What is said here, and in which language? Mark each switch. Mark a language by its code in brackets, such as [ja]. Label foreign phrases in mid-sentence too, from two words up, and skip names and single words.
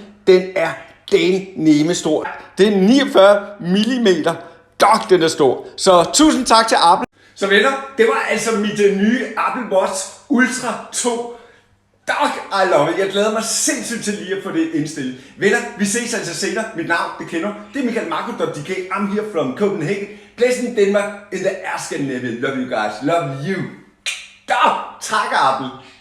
[da] Den er nemme stor. Det er 49 mm. Den er stor. Så tusind tak til Apple. Så venner, det var altså mit nye Apple Watch Ultra 2. [en] I love it. [da] Jeg glæder mig sindssygt til lige at få det indstillet. Venner, vi ses altså senere. Mit navn, det kender. Det er michaelmarco.dk. [en] I'm here from Copenhagen. Blessing Denmark in the Scandinavia. Love you guys. Love you. Tak, Apple.